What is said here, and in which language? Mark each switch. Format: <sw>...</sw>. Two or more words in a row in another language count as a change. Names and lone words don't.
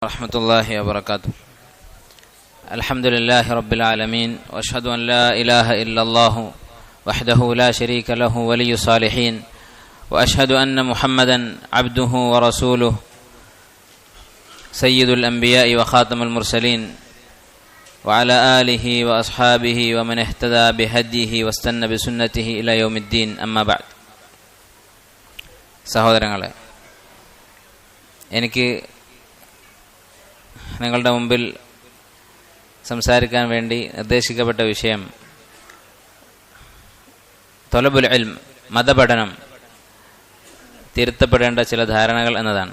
<ar>ورحمة الله وبركاته. الحمد لله رب العالمين وأشهد أن لا إله إلا الله وحده لا شريك له ولي الصالحين وأشهد أن محمدا عبده ورسوله سيد الأنبياء وخاتم المرسلين وعلى آله وأصحابه ومن اهتدى بهديه واستن بسنته إلى يوم الدين، أما بعد.</ar> <ml>സഹോദരങ്ങളെ, എനിക്ക് നിങ്ങളുടെ മുമ്പിൽ സംസാരിക്കാൻ വേണ്ടി നിർദ്ദേശിക്കപ്പെട്ട വിഷയം</ml> <ar>طلب العلم,</ar> <ml>മതപഠനം, തിരുത്തപ്പെടേണ്ട ചില ധാരണകൾ എന്നതാണ്.</ml>